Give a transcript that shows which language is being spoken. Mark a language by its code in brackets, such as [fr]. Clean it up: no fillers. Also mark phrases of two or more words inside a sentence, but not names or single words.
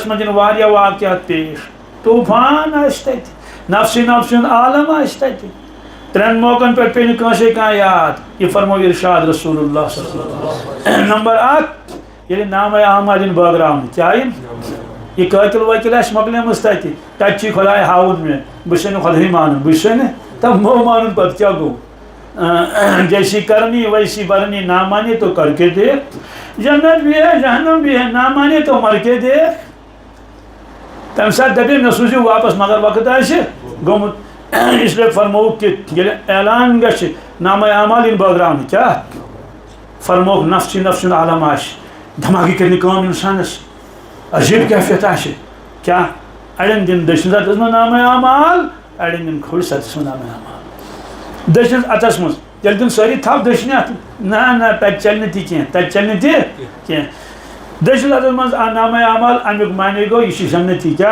[ks] منٛز یِن واریاہ واقعات پیش طوٗفان آسہِ تتہِ نفسٕے نفسہِ ہُنٛد عالم آسہِ تتہِ ترٛٮ۪ن موقعن پٮ۪ٹھ پیٚیہِ نہٕ کٲنٛسے کانٛہہ یاد یہِ فرمو ارشاد [ar] رسول اللہ صلی اللہ علیہ وسلم [ks] نمبر اکھ ییٚلہِ نامے اعمال یِن بٲگراونہٕ کیٛاہ یِن یہِ قٲتِل وٲتِل آسہِ مۄکلیمٕژ تتہِ تتہِ چھُے خۄداے ہاوُن مےٚ بہٕ چھُسے نہٕ خۄداے مانُن بہٕ چھُسے نہٕ تہٕ مو مانُن پتہٕ کیٛاہ گوٚو [ur] جیسی کرنی ویسی برنی نہ مانے تو کر کے دیکھ جنت بھی ہے جہنم بھی ہے نہ مانے تو مر کے دیکھ [ks] تمہِ ساتہٕ دپے مےٚ سوٗزِو واپس مگر وقت آسہِ گوٚمُت [ur] اس لیے [ks] فرمووُکھ کہ ییٚلہِ اعلان گژھِ نامے اعمال یِن بٲگراونہٕ کیٛاہ فرمووُکھ نفسٕے نفسہِ ہُنٛد عالم آسہِ دٮ۪ماغٕے کَرِ نہٕ کٲم اِنسانس عجیٖب کیفیت آسہِ کیٛاہ اڑٮ۪ن دِن دٔچھنہِ اتھس منٛز نامے اعمال اڑٮ۪ن دِن کھوٚرِ اتھس منٛز نامے اعمال دٔچھنِس اتھس منٛز تیٚلہِ دِن سٲری تھپھ دٔچھنہِ اتھٕ نہ تتہِ چلہِ نہٕ تہِ کینٛہہ تتہِ چلہِ نہٕ تہِ کینٛہہ دٔچھنِس اتھس منٛز نامے اعمال امیُک معنے گوٚو یہِ چھُ جنتی کیٛاہ